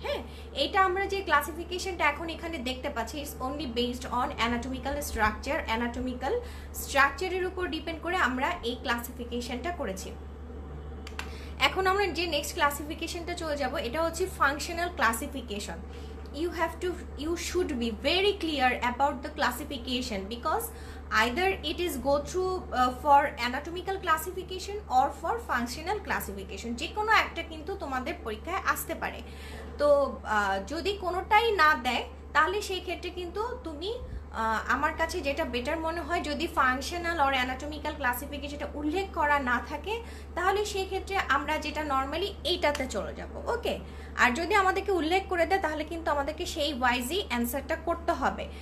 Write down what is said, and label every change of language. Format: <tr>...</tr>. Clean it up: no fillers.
<bn>হ্যাঁ, এটা আমরা যে ক্লাসিফিকেশনটা এখন এখানে দেখতে পাচ্ছি,</bn> <en>It's only based on anatomical structure.</en> <bn>Anatomical স্ট্রাকচারের উপর ডিপেন্ড করে আমরা এই ক্লাসিফিকেশনটা করেছি। এখন আমরা যে নেক্সট ক্লাসিফিকেশনটা চলে যাব, এটা হচ্ছে functional classification.</bn> <en>you should be very clear about the classification, because either it is go through for anatomical classification or for functional classification,</en> <bn>যে কোনো একটা কিন্তু তোমাদের পরীক্ষায় আসতে পারে। তো যদি কোনোটাই না দেয় তাহলে সেই ক্ষেত্রে কিন্তু তুমি আমার কাছে যেটা বেটার মনে হয়, যদি ফাংশনাল আর অ্যানাটমিক্যাল ক্লাসিফিকেশনটা উল্লেখ করা না থাকে, তাহলে সেই ক্ষেত্রে আমরা যেটা নর্মালি এইটাতে চলে যাব। ওকে, আর যদি আমাদেরকে উল্লেখ করে দেয় তাহলে কিন্তু আমাদেরকে সেই ওয়াইজই অ্যান্সারটা করতে হবে।</bn>